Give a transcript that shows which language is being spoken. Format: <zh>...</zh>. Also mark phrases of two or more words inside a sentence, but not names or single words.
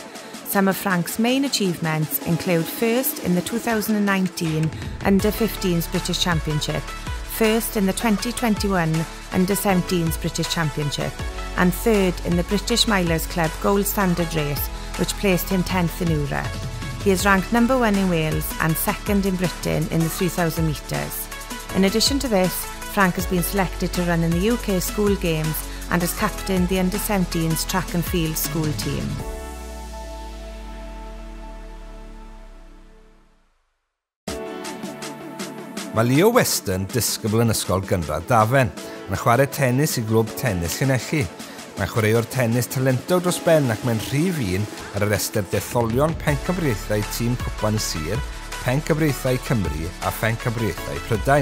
<en>Some of Frank's main achievements include first in the 2019 Under-15s British Championship, first in the 2021 Under-17s British Championship, and third in the British Milers Club Gold Standard race, which placed him 10th in Europe. He is ranked number 1 in Wales and 2nd in Britain in the 3,000 metres. In addition to this, Frank has been selected to run in the UK School Games and has captained the Under-17s track and field school team.</en> <cy>Mae Leo Rhestr yn disgybl yn ysgol gynradd Dafen, yn chwarae tennis i glwb tennis Llanelli. Mae'n chwaraewr tennis talentog dros ben ac mae'n rhif 1 ar y restr detholion pencampwriaethau tîm cwpan y sir, pencampwriaethau Cymru a pencampwriaethau Prydain.</cy>